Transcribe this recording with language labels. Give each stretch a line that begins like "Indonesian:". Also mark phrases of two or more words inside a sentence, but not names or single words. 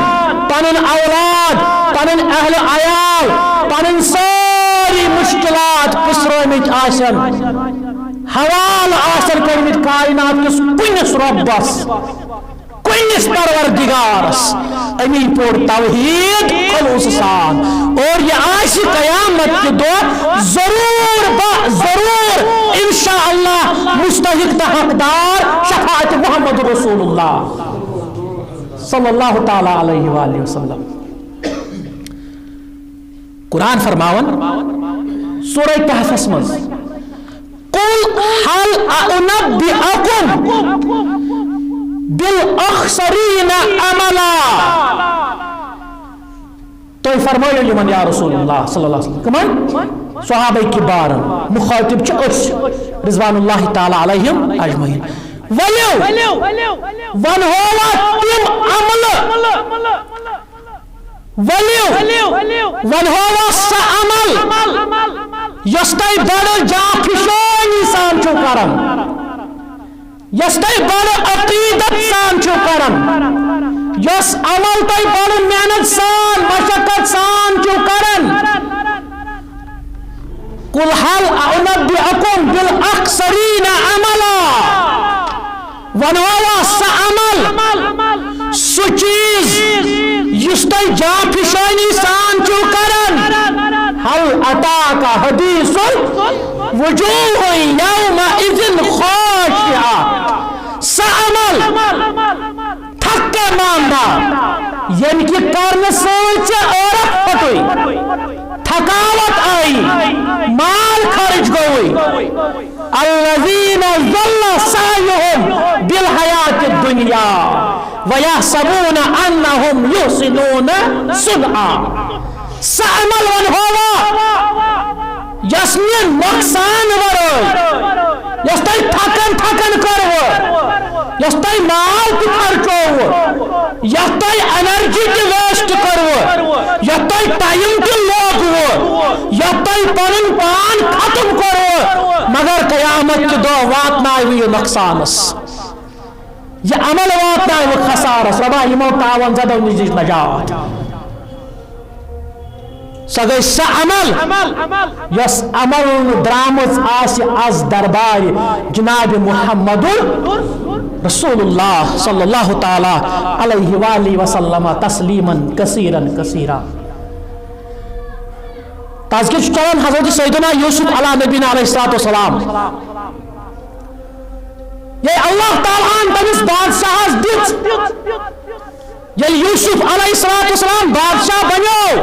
Kashmiri: پنُن اولاد، پنُن اہل عیال، پنٕنۍ سٲری مشکلات پٕسرٲمٕتۍ آسن، حوالہٕ آسن کٔرمٕتۍ کائنات کِس کُنِس رۄبس، کُنِس پروردگارس، امی پور توحید خلوص سان، اور یہ آسہِ قیامت کے دۄہ ضرور انشاءاللہ مستحق تہٕ حقدار شفاعت محمد رسول اللہ
Arabic: صلی اللہ تعالی علیہ وآلہ وسلم.
Kashmiri: قرآن فرماون سورہ کہفس منٛز
Arabic: قل هل أنبئكم بالأخسرين عملا،
Kashmiri: تو فرمائیو یمن
Arabic: یا رسول اللہ صلی اللہ علیہ وسلم،
Kashmiri: کمن صحابہ کبارن، مخاطب چھ أسۍ
Arabic: رضوان اللہ تعالی علیہم اجمعین.
Kashmiri: ولیو ونہوا تم عمل، ولیو ونہوا سا عمل یس تۄہہِ بڑٕ جافِشٲنی سان چھُو کران، یس تۄہہِ بڑٕ عقیدت سان چھُو کران، یس عمل تۄہہِ بڑٕ محنت سان مشقت سان چھُو کران.
Arabic: قل هل أنبئكم بالأخسرين عملا،
Kashmiri: ونوا سا عمل سُہ چیز یُس تۄہہِ جافِشٲنی سان چھُو کران.
Arabic: هل أتاك حديث وجوه يومئذ خاشعة،
Kashmiri: سا عمل
Urdu: تھکے ماندہ یعنی کہ کرنے
Kashmiri: سۭتۍ چھِ ٲرق پھٹٕے،
Urdu: تھکاوٹ آئی، مال خرچ گوئی.
Arabic: الذين ضل سعيهم بالحياة الدنيا ويحسبون أنهم يحسنون صنعا.
Kashmiri: سا عمل ونہوا یس مےٚ نۄقصان ورٲے، یس تۄہہِ تھکن کٔروٕ، یس تۄہہِ مال تہِ خرچووٕ، یتھ تۄہہِ انرجی تہِ ویسٹ کٔروٕ، یتھ تۄہہِ ٹایم تہِ لوگوٕ، یتھ تۄہہِ پنُن پان ختم کوٚروٕ، مگر قیامت کہِ دۄہ واتناوِ یہِ نۄقصانس، یہِ عمل واتناوِ خسارس. رۄبا یِمو تاون زدو نِش دِژ نجات. سہ گئی سہ عمل یس عمل درامز آسی از دربار جناب محمد رسول اللہ
Arabic: صلی اللہ تعالی علیہ وآلہ وسلم تسلیما کثیرا کثیرا.
Kashmiri: تذکر چلان حضرت سیدنا یوسف
Arabic: علیہ نبینا علیہ السلام
Kashmiri: یہ اللہ تعالیٰ تمس بادشاہ دت یل یوسف
Arabic: علیہ السلام
Kashmiri: بادشاہ بنو